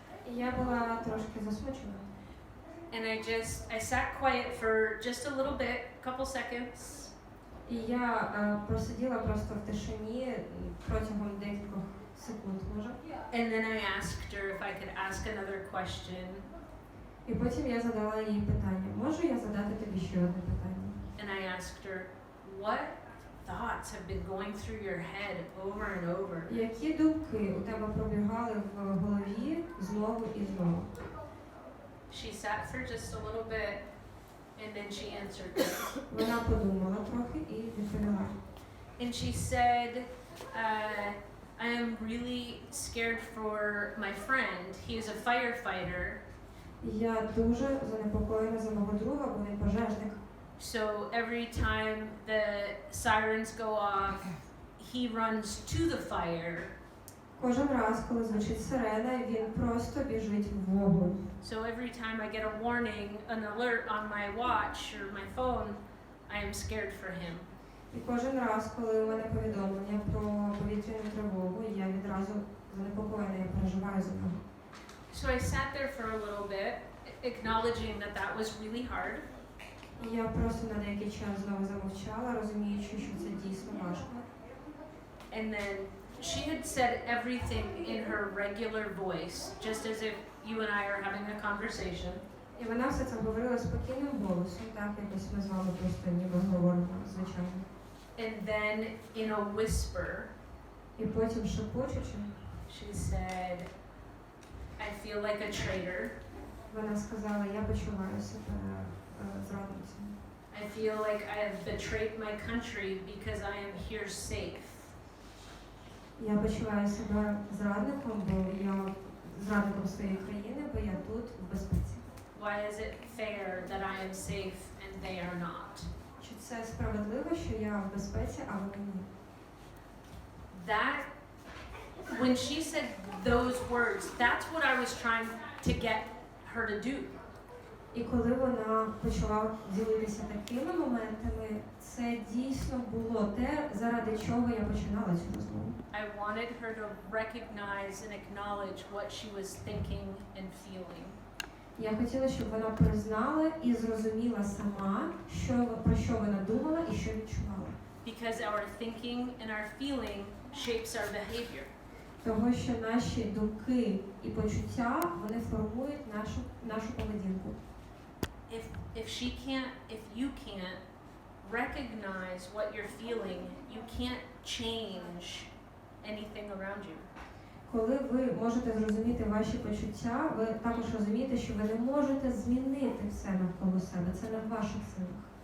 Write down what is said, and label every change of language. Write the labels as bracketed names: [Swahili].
[Ukrainian] І я була трошки засмучена. [English] And I sat quiet for just a little bit, a couple seconds. [Ukrainian] І я просиділа просто в тишині протягом декількох секунд, може. [English] And then I asked her if I could ask another question. [Ukrainian] І потім я задала їй питання. Можу я задати тобі ще одне питання? [English] And I asked her, what thoughts have been going through your head over and over? [Ukrainian] Які думки у тебе пробігали в голові знову і знову? [English] She sat for just a little bit and then she answered me. [Ukrainian] Вона подумала трохи і відповіла. [English] And she said, I am really scared for my friend. He is a firefighter. [Ukrainian] Я дуже занепокоєна за мого друга, бо він пожежник. [English] So every time the sirens go off, he runs to the fire. [Ukrainian] Кожен раз, коли звучить сирена, він просто біжить в вогонь. [English] So every time I get a warning, an alert on my watch or my phone, I am scared for him. [Ukrainian] І кожен раз, коли у мене повідомлення про повітряну тривогу, я відразу занепокоєна, я переживаю за нього. [English] So I sat there for a little bit, acknowledging that that was really hard. [Ukrainian] І я просто на деякий час знову замовчала, розуміючи, що це дійсно важко. [English] And then she had said everything in her regular voice, just as if you and I are having a conversation. [Ukrainian] І вона все це говорила спокійним голосом, так, якось ми з вами просто ніби говоримо, звичайно. [English] And then in a whisper, [Ukrainian] І потім шепочучи, [English] she said, I feel like a traitor. [Ukrainian] вона сказала, я почуваю себе зрадницею. [English] I feel like I have betrayed my country because I am here safe. [Ukrainian] Я почуваю себе зрадником, бо я зрадником своєї країни, бо я тут в безпеці. [English] Why is it fair that I am safe and they are not? [Ukrainian] Чи це справедливо, що я в безпеці, а вони ні? [English] That, when she said those words, that's what I was trying to get her to do. [Ukrainian] І коли вона почала ділитися такими моментами, це дійсно було те, заради чого я починала цю розмову. [English] I wanted her to recognize and acknowledge what she was thinking and feeling. [Ukrainian] Я хотіла, щоб вона признала і зрозуміла сама, про що вона думала і що відчувала. [English] Because our thinking and our feeling shapes our behavior. [Ukrainian] Того, що наші думки і почуття, вони формують нашу поведінку. [English] If you can't recognize what you're feeling, you can't change anything around you. [Ukrainian] Коли ви можете зрозуміти ваші почуття, ви також розумієте, що ви не можете змінити все навколо себе. Це не в ваших силах.